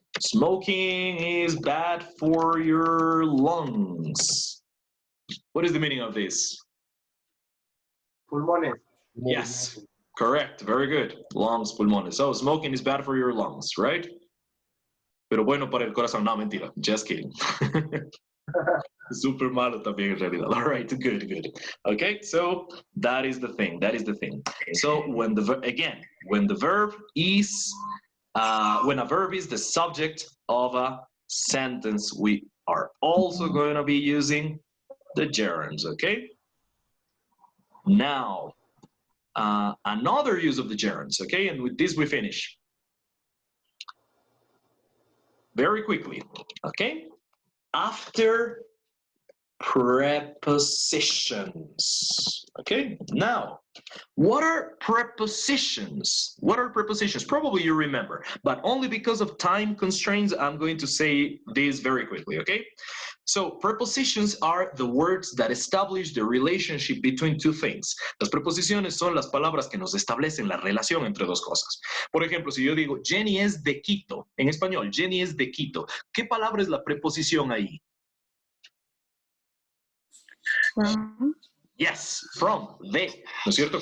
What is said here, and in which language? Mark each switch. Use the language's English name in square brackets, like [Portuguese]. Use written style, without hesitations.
[English] Smoking is bad for your lungs. What is the meaning of this? [Spanish] Pulmones. [English] Yes, correct. Very good. Lungs, pulmones. So smoking is bad for your lungs, right? [Spanish] Pero bueno para el corazón. No, mentira. [English] Just kidding. [Spanish] Super malo también en realidad. [English] All right, good, good. Okay, so that is the thing. That is the thing. So when the verb is when a verb is the subject of a sentence, we are also going to be using the gerunds. Okay. Now, another use of the gerunds. Okay, and with this we finish. Very quickly. Okay. After prepositions. Okay, now, what are prepositions? What are prepositions? Probably you remember, but only because of time constraints, I'm going to say this very quickly, okay? So, prepositions are the words that establish the relationship between two things. [Spanish] Las preposiciones son las palabras que nos establecen la relación entre dos cosas. Por ejemplo, si yo digo, Jenny es de Quito, en español, Jenny es de Quito, ¿qué palabra es la preposición ahí? [English] From. Yes, from, [Spanish] de, ¿no es cierto?